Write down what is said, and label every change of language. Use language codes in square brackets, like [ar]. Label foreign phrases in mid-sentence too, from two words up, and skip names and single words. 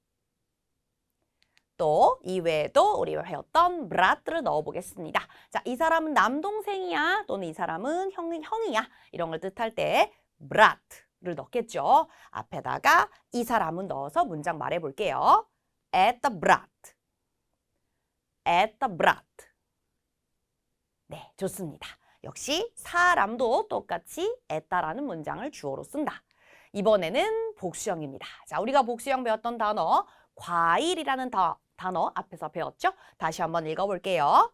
[ko] 또 이외에도 우리가 배웠던 브라트를 넣어보겠습니다. 자, 이 사람은 남동생이야 또는 이 사람은 형이야 이런 걸 뜻할 때 브라트를 넣겠죠. 앞에다가 이 사람은 넣어서 문장 말해볼게요. [ru] Это брат, это брат. [ko] 네, 좋습니다. 역시 사람도 똑같이 에따라는 문장을 주어로 쓴다. 이번에는 복수형입니다. 자, 우리가 복수형 배웠던 단어 과일이라는 단어 앞에서 배웠죠? 다시 한번 읽어볼게요.